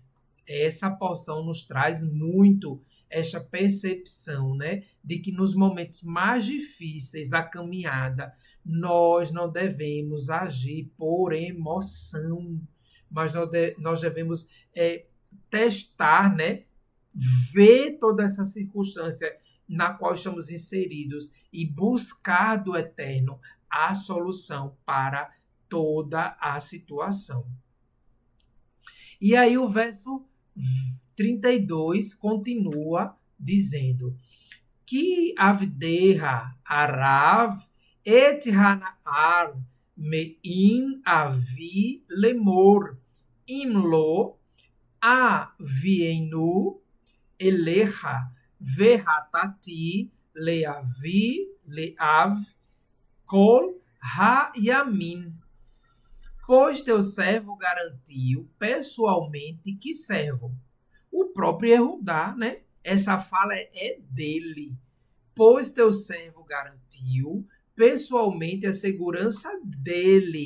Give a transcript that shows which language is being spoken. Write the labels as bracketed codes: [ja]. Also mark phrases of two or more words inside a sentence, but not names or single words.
[pt] Essa porção nos traz muito esta percepção, né, de que nos momentos mais difíceis da caminhada, nós não devemos agir por emoção, mas nós devemos testar, né, ver toda essa circunstância na qual estamos inseridos e buscar do Eterno a solução para toda a situação. E aí o verso 32 continua dizendo: [he] כי עבדך ערב את הנער מעם אבי לאמר אם לא אביאנו אליך וחטאתי לאבי לאב כל הימים. [pt] Pois teu servo garantiu pessoalmente. Que servo? O próprio Yehudá, né? Essa fala é dele. Pois teu servo garantiu pessoalmente a segurança dele.